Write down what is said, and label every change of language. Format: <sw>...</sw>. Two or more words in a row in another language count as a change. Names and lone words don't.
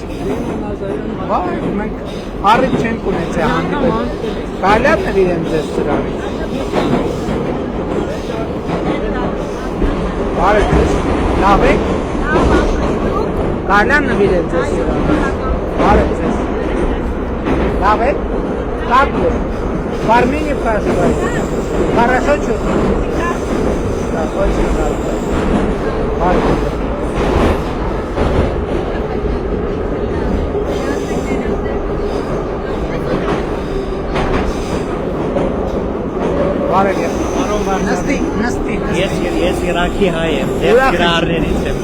<hy>Բարև, մենք առիթ չենք ունեցել հանդիպել։ Կարելի է նվիրեմ ձեզ սրանից։ Բարև ձեզ։ Լավ եք։ Կարելի է նվիրել ձեզ սրանից։ Բարև ձեզ։ Լավ եք։</hy> <ru>Как вы? В Армении проживаете? Хорошо чувствуете? Да, очень хорошо.</ru> <hy>Բարև ձեզ։ Բարև ձեզ։ Նստի։ Ես Իրաքի հայ եմ, դեպ գրառներից եմ։</hy>